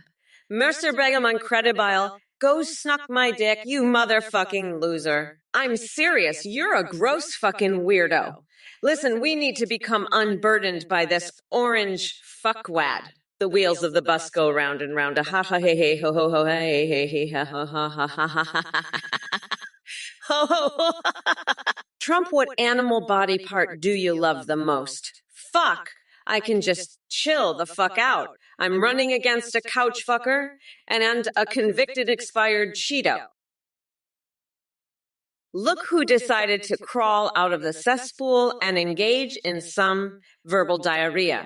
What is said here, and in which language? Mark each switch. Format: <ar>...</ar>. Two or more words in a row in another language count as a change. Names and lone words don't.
<en>Mr. Begum Incredibile, go snuck my dick, you motherfucking loser. I'm serious, you're a gross fucking weirdo. Listen, we need to become unburdened by this orange fuckwad. The wheels of the bus go round and round. Ha ha hey hey ho ho ho hey hey hey ha ha ha ha ha ha ho ho. Trump, what animal body part do you love the most? Fuck. I can just chill the fuck out. I'm running against a couch fucker and a convicted expired Cheeto. Look who decided to crawl out of the cesspool and engage in some verbal diarrhea.</en>